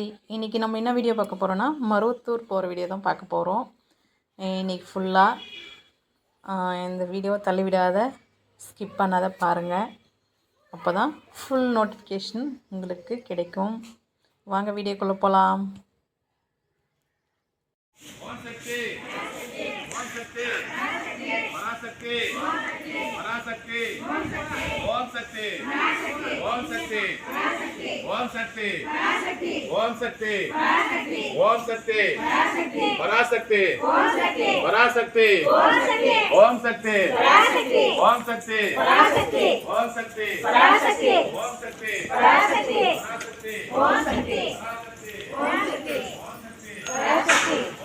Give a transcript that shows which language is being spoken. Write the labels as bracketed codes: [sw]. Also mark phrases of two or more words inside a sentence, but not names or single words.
[ta] இன்றைக்கி நம்ம என்ன வீடியோ பார்க்க போகிறோன்னா மருவத்தூர் போகிற வீடியோ தான் பார்க்க போகிறோம். இன்றைக்கி ஃபுல்லாக இந்த வீடியோவை தள்ளிவிடாத ஸ்கிப் பண்ணாத பாருங்கள். அப்போ தான் ஃபுல் நோட்டிஃபிகேஷன் உங்களுக்கு கிடைக்கும். வாங்க வீடியோக்குள்ளே போகலாம். [sa] पराशक्ति पराशक्ति ओम शक्ति ओम शक्ति ओम शक्ति ओम शक्ति ओम शक्ति पराशक्ति पराशक्ति ओम शक्ति ओम शक्ति ओम शक्ति पराशक्ति ओम शक्ति पराशक्ति ओम शक्ति ओम शक्ति पराशक्ति